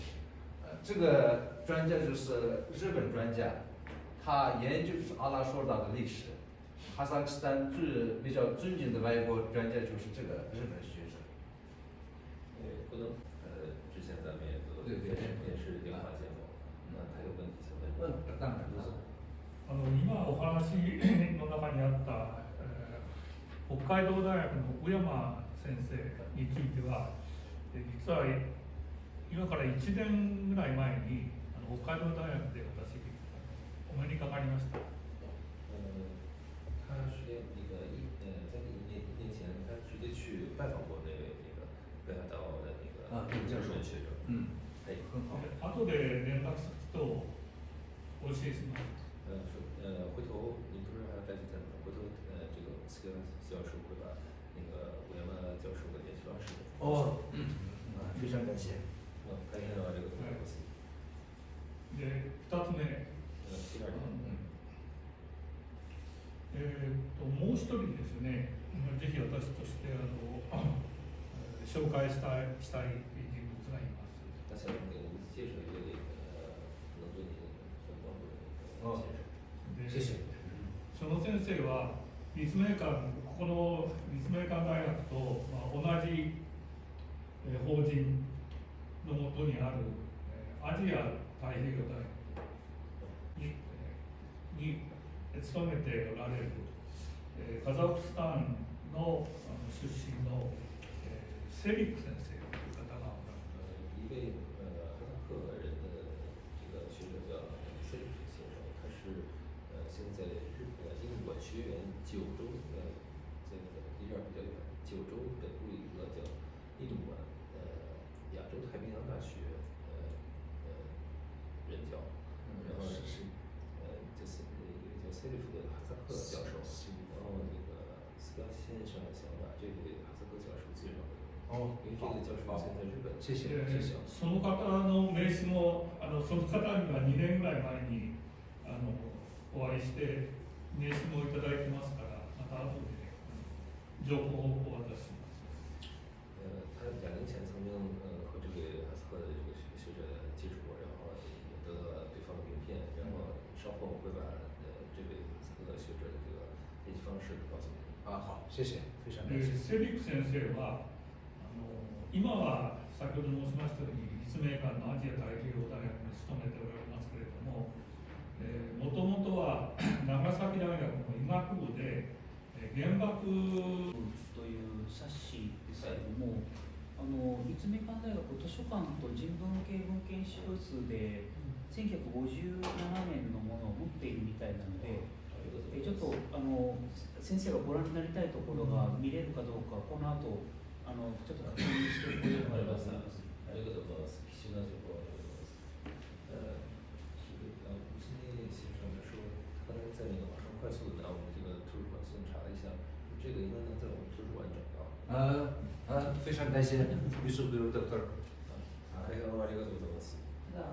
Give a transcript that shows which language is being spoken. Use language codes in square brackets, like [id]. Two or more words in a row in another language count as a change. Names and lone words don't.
[zh] 这个专家就是日本专家，他研究是阿拉说达的历史， 哈萨克斯坦比较尊敬的外国专家就是这个日本学者。不能之前咱们也做对电视电话节目，那他有问题想问。 [ja] 当然どうぞ。今お話の中にあった、北海道大学の小山先生については、実は今から1年ぐらい前に北海道大学で私お目にかかりました。 [zh] 他是在1年前，他直接去拜访过那位北海道的教授学者。哎，很好。 [ja] 後で連絡先とお教えします。 [zh] 回头你不是还要带去在哪？回头这个斯科教授会把那个古山教授的联系方式。非常感谢。 [ja] 大変ありがとうございます。で、2つ目。 [zh] 第二点。 [ja] もう一人ですね、ぜひ私として紹介したい人物がいます。 [zh] 他想给您介绍一位能对您很帮助的先生。 [ja] で [zh] 谢谢。 [ja] その先生はこの立命館大学と同じ法人のもとにあるアジア太平洋大学に勤めておられるカザフスタンの出身のセリック先生という方がおられます。 [zh] 一位哈萨克人的这个学者叫塞里夫先生，他是现在英语管学园九州这个离这儿比较远，九州北部一个叫印度管亚洲太平洋大学任教，然后就是一个叫塞里夫的哈萨克教授，然后那个斯科先生想把这位哈萨克教授介绍给我，因为这个教授现在日本。谢谢。 [ja] その方の名刺もその方には2年ぐらい前にお会いして名刺もいただいてますから、また後で、情報をお渡しします。 [zh] 他2年前曾经和这个哈萨克的这个学者接触过，然后也得到了对方的名片，然后稍后我会把这位哈萨克学者的这个联系方式告诉你。好，谢谢，非常感谢。 [ja] セリック先生は今は先ほど申しましたように立命館のアジア太平洋大学に勤めておられますけれども、もともとは長崎大学の医学部で原爆という冊子ですけれども、立命館大学図書館と人文系文献資料室で1957年のものを持っているみたいなので、ちょっと先生がご覧になりたいところが見れるかどうか、この後ちょっと確認してこようかと思います。ありがとうございます。貴重な情報ありがとうございます。 [zh] 吴新烈先生说，他刚才在那个网上快速的拿我们这个图书馆系统查了一下，这个应该能在我们图书馆找到。非常感谢，于是比如Dr. [ja] 大変ありがとうございます。